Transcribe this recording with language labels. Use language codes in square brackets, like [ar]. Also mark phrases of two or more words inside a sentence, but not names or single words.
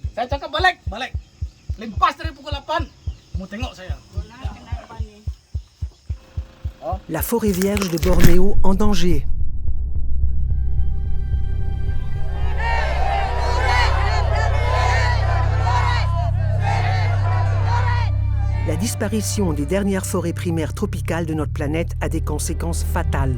[ms] Saya cakap balik, balik. Limpas dari pukul 8. Mau tengok saya. [fr] La forêt vierge de Bornéo en danger. La disparition des dernières forêts primaires tropicales de notre planète a des conséquences fatales.